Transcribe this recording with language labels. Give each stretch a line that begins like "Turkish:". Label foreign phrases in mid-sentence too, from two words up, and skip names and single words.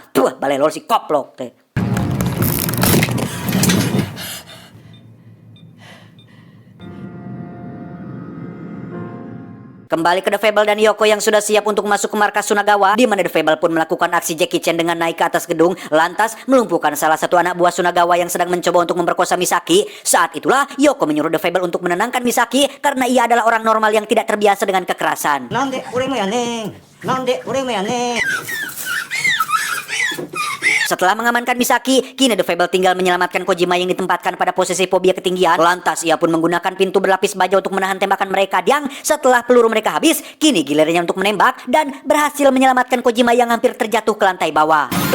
Indonesian: Tuh,
Sundanese: balelor si koplok teh.
Indonesian: Kembali ke The Fable dan Yoko yang sudah siap untuk masuk ke markas Sunagawa, di mana The Fable pun melakukan aksi Jackie Chan dengan naik ke atas gedung, lantas melumpuhkan salah satu anak buah Sunagawa yang sedang mencoba untuk memperkosa Misaki. Saat itulah Yoko menyuruh The Fable untuk menenangkan Misaki karena ia adalah orang normal yang tidak terbiasa dengan kekerasan.
Japanese: なんで俺もやねん。なんで俺もやねん。
Indonesian: Setelah mengamankan Misaki, kini The Fable tinggal menyelamatkan Kojima yang ditempatkan pada posisi fobia ketinggian. Lantas ia pun menggunakan pintu berlapis baja untuk menahan tembakan mereka, yang setelah peluru mereka habis, kini gilirannya untuk menembak dan berhasil menyelamatkan Kojima yang hampir terjatuh ke lantai bawah.